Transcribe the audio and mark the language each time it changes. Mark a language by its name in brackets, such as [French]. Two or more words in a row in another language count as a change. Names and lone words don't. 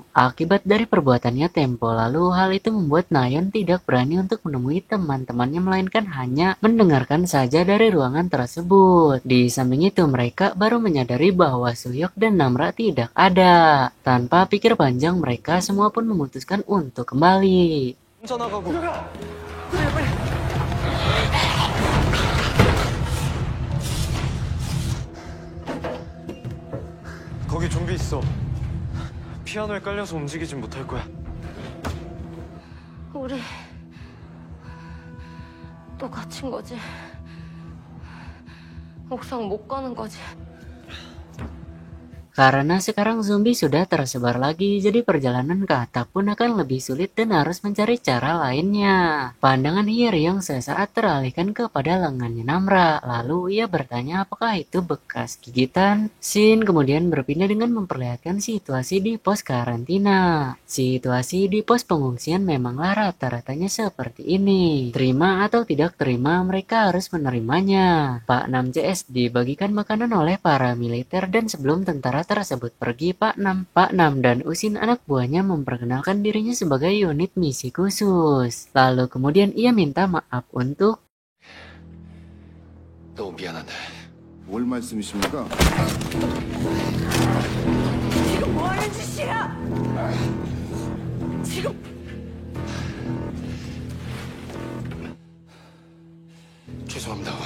[Indonesian] Akibat dari perbuatannya tempo lalu, hal itu membuat Nayeon tidak berani untuk menemui teman-temannya, melainkan hanya mendengarkan saja dari ruangan tersebut. Di samping itu mereka baru menyadari bahwa Suhyuk dan Namra tidak ada. Tanpa pikir panjang mereka semua pun memutuskan untuk kembali. [Korean] 혼자 나가고. 거기 좀비 있어. 피아노에 깔려서 움직이진 못할 거야. 우리 또 갇힌 거지. 옥상 못 가는 거지. [Indonesian] Karena sekarang zombie sudah tersebar lagi, jadi perjalanan ke atap pun akan lebih sulit dan harus mencari cara lainnya. Pandangan Hyeryong sesaat teralihkan kepada lengannya Namra, lalu ia bertanya apakah itu bekas gigitan. Shin kemudian berpindah dengan memperlihatkan situasi di pos karantina. Situasi di pos pengungsian memanglah rata-ratanya seperti ini. Terima atau tidak terima, mereka harus menerimanya. Pak 6 CS dibagikan makanan oleh para militer dan sebelum tentara tersebut pergi, Pak 6 dan Usin anak buahnya memperkenalkan dirinya sebagai unit misi khusus. Lalu kemudian ia minta maaf untuk [Korean] 너무 미안한데 뭘 말씀이십니까? 죄송합니다, 어머니.